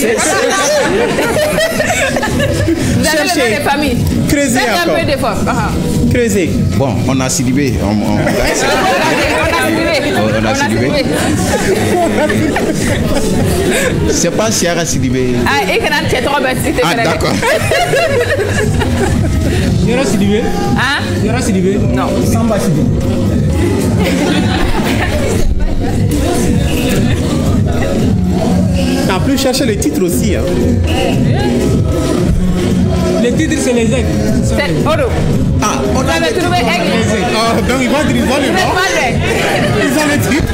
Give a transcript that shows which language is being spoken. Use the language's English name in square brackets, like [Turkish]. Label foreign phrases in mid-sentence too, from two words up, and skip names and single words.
[French] Vous avez le nom de famille. Creusez encore. Un peu d'effort. Creusez. Bon, on a Sidibé. On a Sidibé. C'est pas Siara Sidibé. Ah, et quand tu es trop bête, tu Ah, d'accord. Yara Sidibé. Hein? Yara Sidibé. Non. Samba Sidibé. En plus, cherchez les titres aussi. Hein. Les titres, c'est les aigles. C'est Odo. Ah, on a trouvé aigle. Oh, donc ils vont le nom. Ils ont les titres.